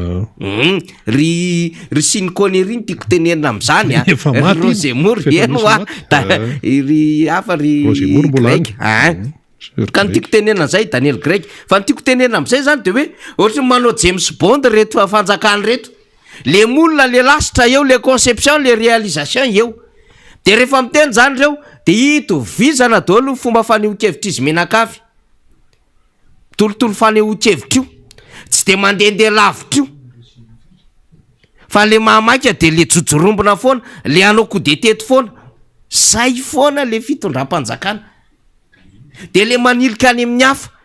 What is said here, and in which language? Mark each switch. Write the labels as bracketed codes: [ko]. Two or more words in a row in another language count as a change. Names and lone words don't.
[mg] ry Sean Connery ny tiako tenenina am'izany Roger Moore eno ry hafa ry Greg ka ny tiako tenenina zay Daniel Craig, fa ny tiako tenenina am'izay zany de hoe ohatra manao James Bond reto fanjakany reto, le molona le lasitra eo, le conception, le réalisation eo. De rehefa miteny zany reo de itovizana daholo fomba fanehoan-kevitra izy menakavy, tolotolo fanehoan-kevitra io, tsy de mandehandeha lavitra io, fa le mahamaika de le jojorombona foana le anao ko de teto foana zay foana le fitondram-panjakana de le manilika any amin'ny hafa